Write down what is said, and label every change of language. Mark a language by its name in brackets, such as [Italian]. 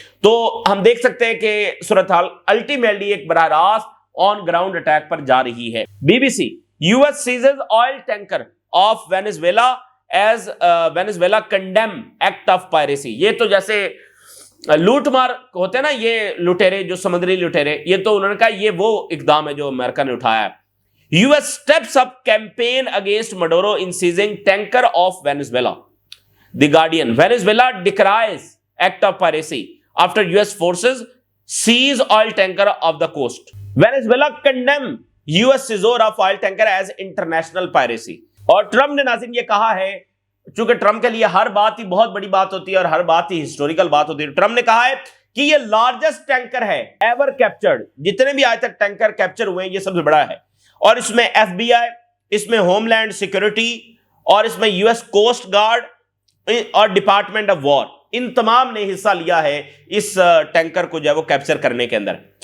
[Urdu] تو ہم دیکھ سکتے ہیں کہ صورتحال الٹیمیٹلی ایک براہ راست آن گراؤنڈ اٹیک پر جا رہی ہے. [English] B B C, U S seizes oil tanker of Venezuela as Venezuela condemn act of piracy. [Urdu] یہ تو جیسے لوٹ مار ہوتے ہیں نا، یہ لٹیرے جو سمندری لٹیرے، یہ تو انہوں نے کہا یہ وہ اقدام ہے جو امریکہ نے اٹھایا ہے. [English] US steps up campaign against Maduro in seizing tanker of Venezuela. The Guardian, Venezuela decries act of piracy after US forces seize oil tanker of the coast. Venezuela condemn US seizure of oil tanker as international piracy. [Urdu] اور Trump نے ناظرین یہ کہا ہے، چونکہ Trump کے لیے ہر بات ہی بہت بڑی بات ہوتی ہے اور ہر بات ہی ہسٹوریکل بات ہوتی ہے. ٹرمپ نے کہا ہے کہ یہ لارجسٹ ٹینکر ہے [English] ever captured, [Urdu] جتنے بھی آج تک ٹینکر کیپچر ہوئے ہیں یہ سب سے بڑا ہے. اور اس میں ایف بی آئی، اس میں ہوم لینڈ سیکورٹی، اور اس میں یو ایس کوسٹ گارڈ اور ڈپارٹمنٹ آف وار، ان تمام نے حصہ لیا ہے اس ٹینکر کو جو ہے وہ کیپچر کرنے کے اندر.